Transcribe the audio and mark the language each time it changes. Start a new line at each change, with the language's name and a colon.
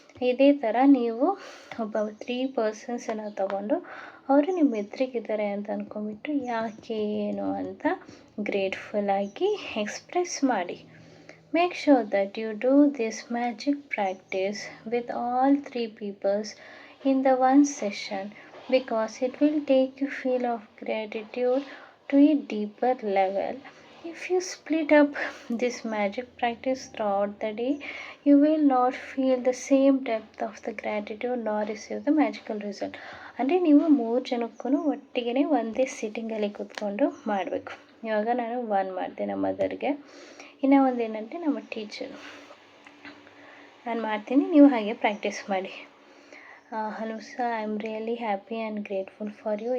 Kannada: ಇದೇ ಥರ ನೀವು ಒಬ್ಬ 3 ಪರ್ಸನ್ಸನ್ನು ತಗೊಂಡು ಅವರು ನಿಮ್ಮ ಎದುರಿಗಿದ್ದಾರೆ ಅಂತ ಅಂದ್ಕೊಂಡ್ಬಿಟ್ಟು ಯಾಕೆ ಏನು ಅಂತ ಗ್ರೇಟ್ಫುಲ್ಲಾಗಿ ಎಕ್ಸ್ಪ್ರೆಸ್ ಮಾಡಿ.
English: Make sure that you do this magic practice with all 3 peoples in the one session, because it will take you feel of gratitude to a deeper level. If you split up this magic practice throughout the day, you will not feel the same depth of the gratitude nor receive the magical result.
Kannada: ಅಂದರೆ ನೀವು 3 ಜನಕ್ಕೂ ಒಟ್ಟಿಗೆ ಒಂದೇ ಸಿಟ್ಟಿಂಗಲ್ಲಿ ಕೂತ್ಕೊಂಡು ಮಾಡಬೇಕು. ಇವಾಗ ನಾನು 1 ಮಾಡಿದೆ ನಮ್ಮ ಮದರ್ಗೆ, ಇನ್ನೂ ಒಂದು ಏನಂದರೆ ನಮ್ಮ ಟೀಚರು ನಾನು ಮಾಡ್ತೀನಿ, ನೀವು ಹಾಗೆ ಪ್ರಾಕ್ಟೀಸ್ ಮಾಡಿ.
English: ಹನುಸ, I am really happy and grateful for you.